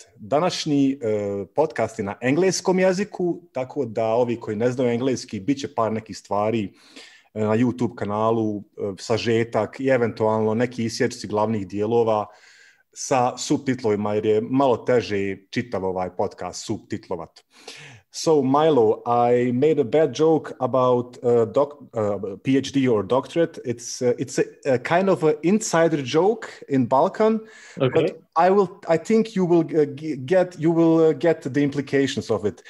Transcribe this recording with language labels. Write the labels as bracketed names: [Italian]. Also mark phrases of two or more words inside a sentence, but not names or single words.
[Croatian] Današnji podcast je na engleskom jeziku, tako da ovi koji ne znaju engleski, bit će par nekih stvari na YouTube kanalu, sažetak i eventualno neki isječci glavnih dijelova sa subtitlovima, jer je malo teže čitav ovaj podcast subtitlovat. [English] So, Milo, I made a bad joke about PhD or doctorate. It's a kind of an insider joke in Balkan, Okay. but I think you will get the implications of it.